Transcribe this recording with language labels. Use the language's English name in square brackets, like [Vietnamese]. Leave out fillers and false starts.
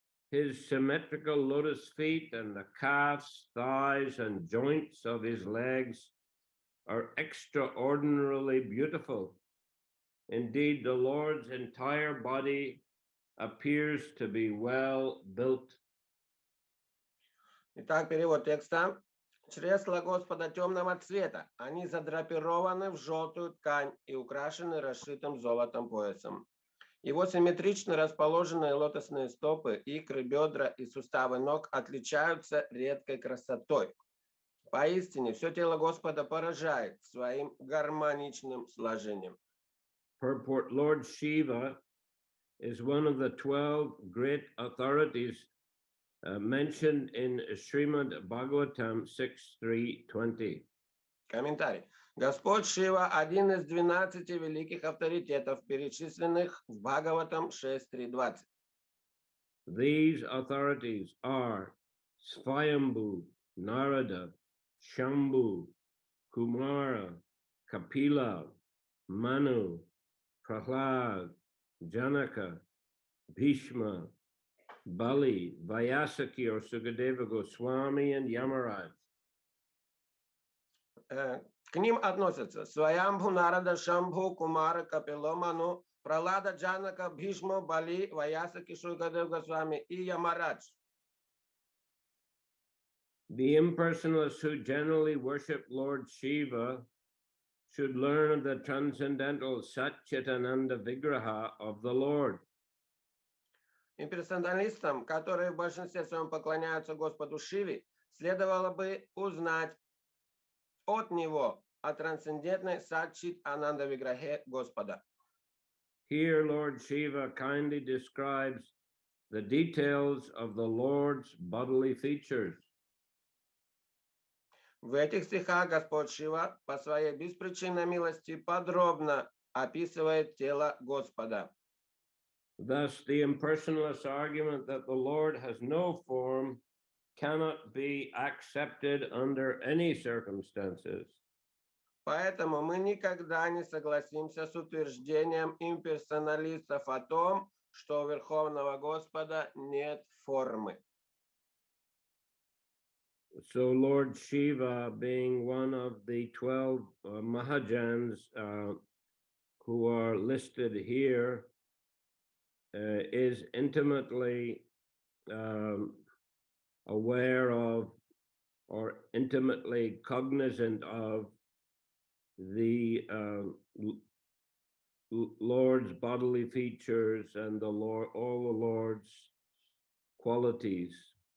[English] His symmetrical lotus feet and the calves, thighs, and joints of his legs are extraordinarily beautiful. Indeed, the Lord's entire body appears to be well built. [Russian] Итак, перевод текста. Чресла Господа темного цвета. Они задрапированы в желтую ткань и украшены расшитым золотом поясом. Его симметрично расположенные лотосные стопы, икры, бедра и суставы ног отличаются редкой красотой. Поистине, все тело Господа поражает своим гармоничным сложением. [English] Purport: Lord Shiva is one of the 12 great authorities mentioned in Shrimad Bhagavatam 6.3.20. [Russian] Комментарий. Господь Шива – один из 12 великих авторитетов, перечисленных в Бхагаватам 6.3.20. [English] These authorities are Svayambhu, Narada, Shambhu, Kumara, Kapila, Manu, Prahlad, Janaka, Bhishma, Bali, Vyasaki or Sukadeva Goswami, and Yamaraj. [Russian] К ним относятся Сваямбху, Нарада, Шамбху, Кумара, Капило, Ману, Пралада, Джанака, Бхишма, Бали, Ваясаки, Шукадев Госвами и Ямарадж. [English] The impersonalists who generally worship Lord Shiva should learn of the transcendental Satchitananda Vigraha of the Lord. [Russian] Имперсоналистам, которые в большинстве своем поклоняются Господу Шиве, следовало бы узнать от него о трансцендентной Сатчит Ананда Виграхе Господа. [English] Here, Lord Shiva kindly describes the details of the Lord's bodily features. [Russian] В этих стихах Господь Шива по своей беспричинной милости подробно описывает тело Господа. [English] Thus, the impersonalist argument that the Lord has no form cannot be accepted under any circumstances. [Russian] Поэтому мы никогда не согласимся с утверждением имперсоналистов о том, что у Верховного Господа нет формы. [English] So Lord Shiva, being one of the 12 Mahajans who are listed here, is intimately aware of or intimately cognizant of the Lord's bodily features and all the Lord's qualities.